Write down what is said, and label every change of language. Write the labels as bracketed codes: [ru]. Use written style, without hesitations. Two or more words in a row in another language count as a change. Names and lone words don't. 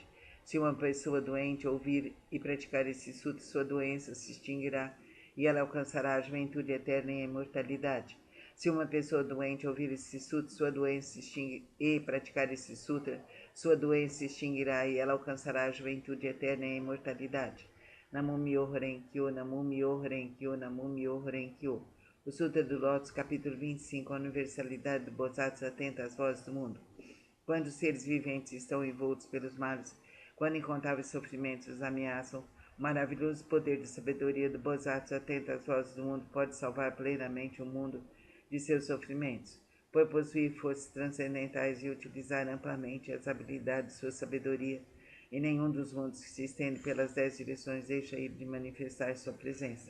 [pt] Se uma pessoa doente ouvir e praticar esse sutra, sua doença se extinguirá e ela alcançará a juventude eterna e a imortalidade. Se uma pessoa doente ouvir esse sutra, sua doença se extingue, e praticar esse sutra, sua doença se extinguirá e ela alcançará a juventude eterna e a imortalidade. [ja] 南無妙法蓮華経、南無妙法蓮華経、南無妙法蓮華経. [pt] O Sutra do Lótus, capítulo 25, a universalidade do Bodhisattva atenta às vozes do mundo. Quando os seres viventes estão envoltos pelos males, quando incontáveis sofrimentos os ameaçam, o maravilhoso poder de sabedoria do Bodhisattva atenta às vozes do mundo pode salvar plenamente o mundo de seus sofrimentos, por possuir forças transcendentais e utilizar amplamente as habilidades de sua sabedoria, e nenhum dos mundos que se estende pelas 10 direções deixa ele de manifestar sua presença.